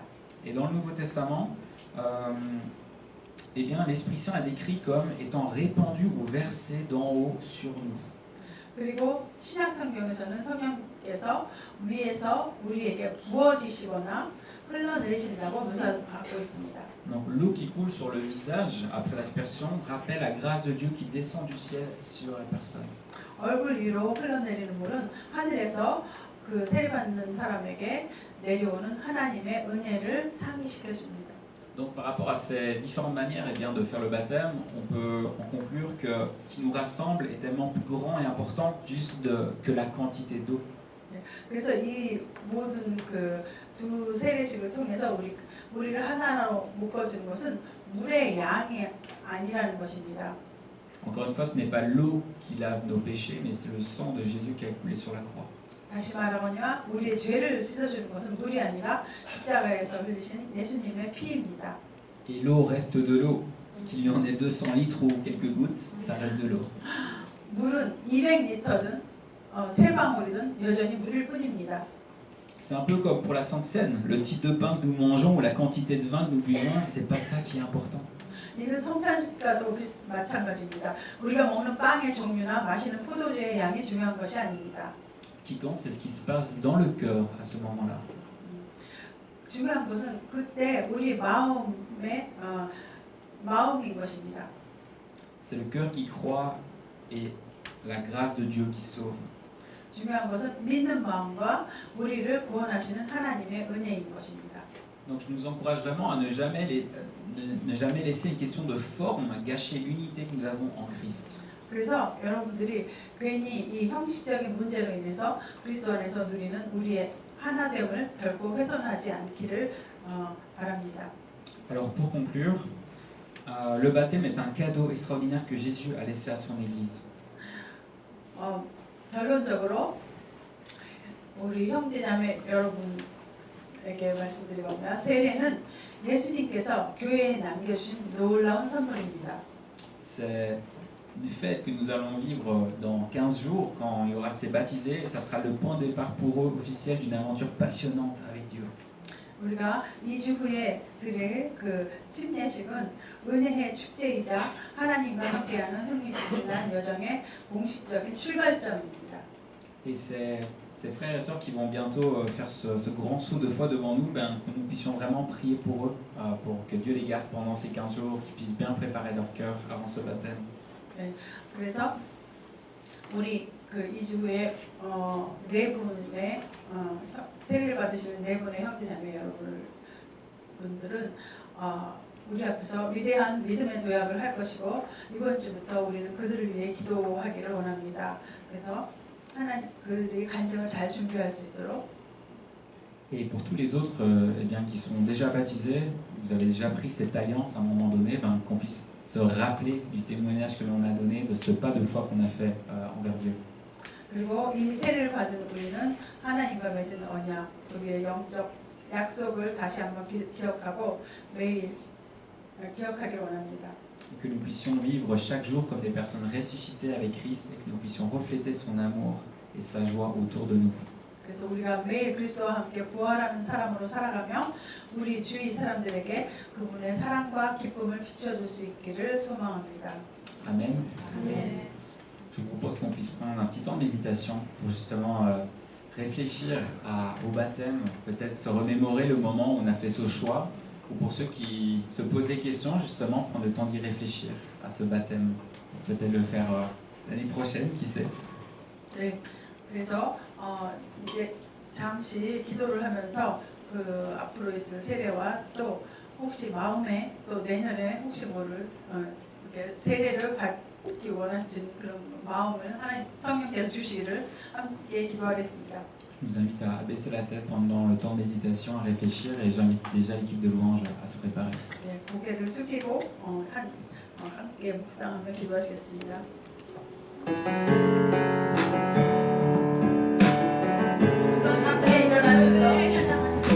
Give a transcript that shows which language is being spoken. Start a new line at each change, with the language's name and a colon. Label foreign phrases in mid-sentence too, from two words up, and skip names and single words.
French: Et dans le Nouveau Testament, eh bien, l'Esprit Saint est décrit comme étant répandu ou versé d'en haut sur nous.
Korean: 그리고 신약 성경에서는 성령께서 위에서 우리에게 부어지시거나 흘러내리신다고 묘사하고 있습니다.
French: Donc l'eau qui coule sur le visage après l'aspersion rappelle la grâce de Dieu qui descend du ciel sur la personne.
Korean: 얼굴 위로 흘러내리는 물은 하늘에서 그 세례받는 사람에게 내려오는 하나님의 은혜를 상기시켜 줍니다.
French: Donc par rapport à ces différentes manières eh bien, de faire le baptême, on peut en conclure que ce qui nous rassemble est tellement plus grand et important juste que la quantité d'eau.
Korean: 그래서 이 모든 그 두 세례식을 통해서 우리를 하나로 묶어주는 것은 물의 양이 아니라는 것입니다.
French: Encore une fois, ce n'est pas l'eau qui lave nos péchés, mais c'est le sang de Jésus qui a coulé sur la croix.
Korean: 다시 말하거니와 우리의 죄를 씻어주는 것은 물이 아니라 십자가에서 흘리신 예수님의 피입니다.
French: Et l'eau reste de l'eau. Qu'il y en ait 200 litres ou quelques gouttes, ça reste de l'eau.
Korean: 물은 200리터든 세 방울이든 여전히 물일 뿐입니다.
French: C'est un peu comme pour la Sainte Seine. Le type de pain que nous mangeons ou la quantité de vin que nous buvons, c'est pas ça qui est important.
Korean: 이는 성찬식과도 마찬가지입니다. 우리가 먹는 빵의 종류나 마시는 포도주의 양이 중요한 것이 아닙니다.
French: Ce qui compte, c'est ce qui se passe dans le cœur à ce moment-là.
Korean: 중요한 것은 그때 우리 마음인 것입니다.
French: C'est le cœur qui croit et la grâce de Dieu qui sauve.
Korean: 중요한 것은 믿는 마음과 우리를 구원하시는 하나님의 은혜인 것입니다.
French: Donc je nous encourage vraiment à ne jamais laisser une question de forme gâcher l'unité que nous avons en Christ.
Korean: 그래서 여러분들이 괜히 이 형식적인 문제로 인해서 그리스도 안에서 누리는 우리의 하나됨을 결코 훼손하지 않기를 바랍니다.
French: Alors pour conclure, le baptême est un cadeau extraordinaire que Jésus a laissé à son Église.
Korean: 결론적으로 우리 형제자매 여러분에게 말씀드리건가 세례는 예수님께서 교회에 남겨주신 놀라운 선물입니다.
French: C'est du fait que nous allons vivre dans 15 jours, quand il y aura ces baptisés, ça sera le point de départ pour eux officiel d'une aventure passionnante avec Dieu.
Korean: 우리가 2주 후에 드릴 그 침례식은 은혜의 축제이자 하나님과 함께하는 흥미진진한 여정의 공식적인 출발점입니다.
French: Et ces frères et sœurs qui vont bientôt faire ce grand saut de foi devant nous, que nous puissions vraiment prier pour eux, pour que Dieu les garde pendant ces 15 jours, qu'ils puissent bien préparer leur cœur avant ce baptême.
Korean: 네, 그래서 우리 그 2주 후에 네 분의 세례를 받으시는 네 분의 형제자매 여러분들은 우리 앞에서 위대한 믿음의 도약을 할 것이고 이번 주부터 우리는 그들을 위해 기도하기를 원합니다. 그래서 하나님 그들이 간증을 잘 준비할 수 있도록.
French: Et pour tous les autres eh bien, qui sont déjà baptisés, vous avez déjà pris cette alliance à un moment donné, qu'on puisse se rappeler du témoignage que l'on a donné, de ce pas de foi qu'on a fait envers Dieu.
Korean: 그리고 이미 세례를 받은 우리는 하나님과 맺은 언약, 우리의 영적 약속을 다시 한번 기억하고 매일 기억하길 원합니다.
French: que nous puissions vivre chaque jour comme des personnes ressuscitées avec Christ et que nous puissions refléter son amour et sa joie autour de nous.
Korean: 그래서 우리가 매일 그리스도와 함께 부활하는 사람으로 살아가며 우리 주위 사람들에게 그분의 사랑과 기쁨을 비춰줄 수 있기를 소망합니다.
French: Amen.
Korean: 아멘.
French: Je vous propose qu'on puisse prendre un petit temps de méditation pour justement réfléchir au baptême, peut-être se remémorer le moment où on a fait ce choix, ou pour ceux qui se posent des questions, justement prendre le temps d'y réfléchir à ce baptême. Peut-être le faire l'année prochaine, qui sait.
Korean: 네, 그래서 이제 잠시 기도를 하면서 그 앞으로 있을 세례와 또 혹시 마음에 또 내년에 혹시 모를 이렇게 세례를 받기 원하시는 그런 마음을 하나님 성령께서 주시기를 함께 기도하겠습니다.
French: Je vous invite à baisser la tête pendant le temps de méditation, à réfléchir, et j'invite déjà l'équipe de louange à se préparer.
Korean: 네, 고개를 숙이고 함께 묵상하며 기도하시겠습니다. 함께 일어나셔서 찬양하시겠습니다.